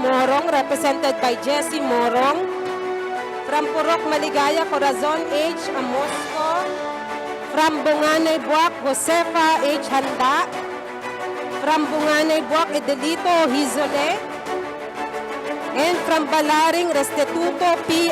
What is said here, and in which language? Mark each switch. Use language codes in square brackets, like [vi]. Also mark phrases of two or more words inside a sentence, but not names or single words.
[en] Morong, represented by Jesse Morong. From Purok Maligaya, Corazon H. Amosco. From Bunganay Buak, Josefa H. Handa. From Bunganay Buak, Edelito Hizole. And from Balaring, Restituto P.